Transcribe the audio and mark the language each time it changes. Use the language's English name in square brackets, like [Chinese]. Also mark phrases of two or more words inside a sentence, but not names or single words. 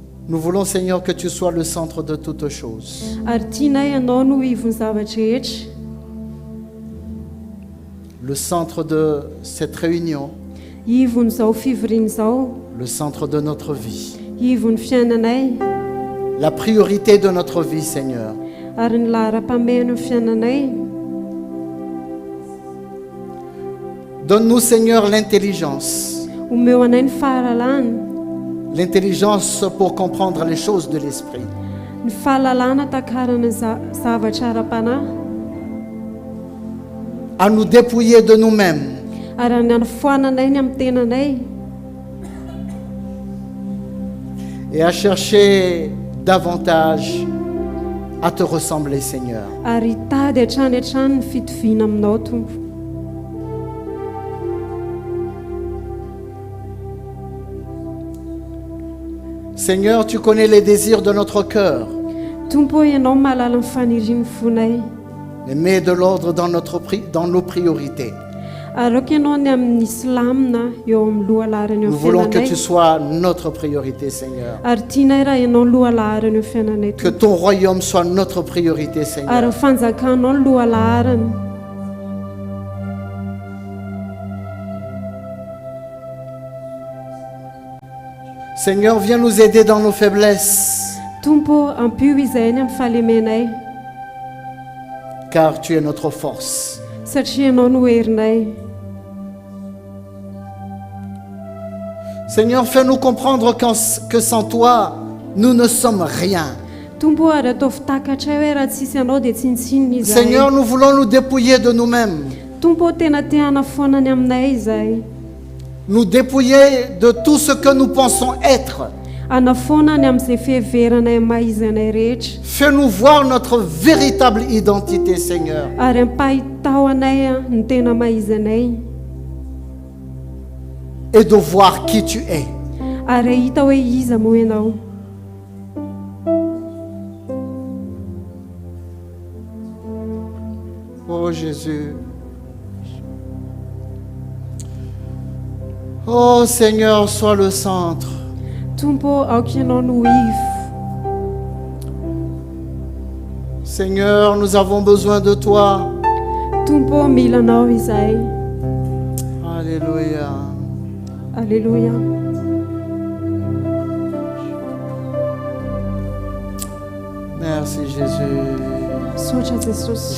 [French] Nous voulons, Seigneur, que tu sois le centre de toutes choses. [Malagasy] Ary tianay ianao no ivon'ny zavatra rehetra. [French] Le centre de cette réunion, [Malagasy] Ivon'izao fivoriana izao, [French] le centre de notre vie. [Malagasy] ivon'ny fiainanay, [French] La priorité de notre vie, Seigneur. [Malagasy] ary ny lahara-pamehan'ny fiainanay. [French] Donne-nous, Seigneur, l'intelligence. [Malagasy] Omeo anay ny fahalalana, [French] L'intelligence pour comprendre les choses de l'esprit. [Malagasy] ny fahalalana takarana zavatra ara-panahy, [French] À nous dépouiller de nous-mêmes [Malagasy] ary any anafoananay ny amin'ny tenanay, [French] et à chercher davantage à te ressembler, Seigneur. [Malagasy] ary hitady hatrany hatrany ny fitoviana aminao Tompo. [French] Seigneur, tu connais les désirs de notre cœur, [Malagasy] Tompo, ianao mahalala ny fanirian'ny fonay, [French] mais mets de l'ordre dans nos priorités. [Malagasy] ary aoka ianao ny amin'ny silamina eo amin'ny lohalarany eo [French] Nous [Malagasy] amin'ny [French] voulons que tu [Malagasy] fiainanay, [French] sois notre priorité, Seigneur. [Malagasy] ary tianay raha ianao lohalaharany eo fiainanay [French] Que [Malagasy] Tompo, [French] ton royaume soit notre priorité, [Malagasy] ary [French] Seigneur. [Malagasy] ny fanjakanao ny lohalaharany. [French] Seigneur, viens nous aider dans nos faiblesses, [Malagasy] Tompo, ampio izay ny amin'ny fahalemenay, [French] car tu es notre force. [Malagasy] satria ianao no herinay. [French] Seigneur, fais-nous comprendre que sans toi, nous ne sommes rien. [Malagasy] Tompo, ary ataovy takatra hoe raha tsisy ianao dia tsy nitsinona izahay. [French] Seigneur, nous voulons nous dépouiller de nous-mêmes, [Malagasy] Tompo, tena te hanafoanany aminay izahay, [French] nous dépouiller de tout ce que nous pensons être. [Malagasy] hanafoanany amin'izay fiheveranay maha-izanay rehetra, [French] Fais-nous voir notre véritable identité, Seigneur. [Malagasy] ary ampahitao anay ny tena maha-izanay, [French] Et de voir qui tu es. [Malagasy] ary ahita hoe iza moa ianao. [French] Oh Jésus. Oh Seigneur, sois le centre. [Malagasy] Tompo, aoka ianao no ivo. [French] Seigneur, nous avons besoin de toi. [Malagasy] Tompo, mila anao izahay. [French] Alléluia. [Malagasy] Alleluia. [French] Merci Jésus. [Malagasy] Sotra Jesus.